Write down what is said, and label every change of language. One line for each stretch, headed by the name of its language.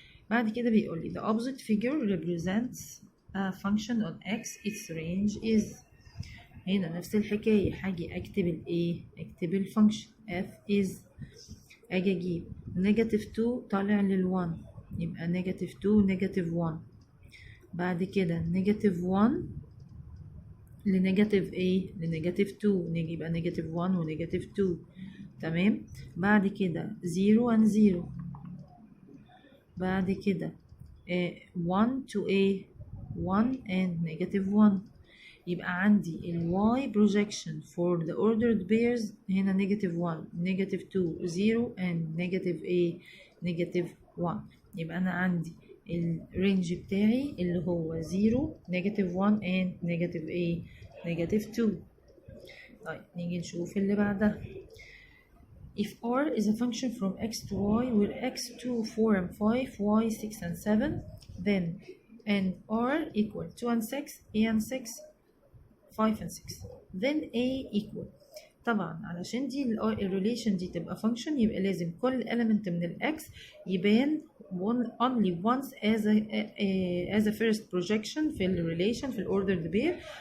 Arabic: بعد كده بيقول لي
English: the opposite figure represents a function on x its range is.
Arabic: هنا نفس الحكاية، هاجي اكتب اكتب الفانكشن f is، اجي اجيب -2 طالع لل1 يبقى -2 -1، بعد كده نيجاتيف 1 لنيجاتيف ايه لنيجاتيف 2، يبقى نيجاتيف 1 ونيجاتيف 2. تمام. بعد كده 0 and 0. بعد كده
English: 1 to a 1 and negative 1.
Arabic: يبقى عندي ال
English: y projection for the ordered pairs هنا negative 1 negative 2 0 and negative a negative 1.
Arabic: يبقى أنا عندي الرينج بتاعي اللي هو
English: 0 negative 1 and negative a negative 2.
Arabic: طيب نيجي نشوف اللي بعدها.
English: If r is a function from x to y where x 2 4 and 5 y 6 and 7 then and r equal 2 and 6 a and 6 5 and 6 then a equal.
Arabic: طبعا علشان دي الريليشن دي تبقى function يبقى لازم كل element من ال x يبان
English: only once as a first projection
Arabic: في الريليشن في
English: ordered pair.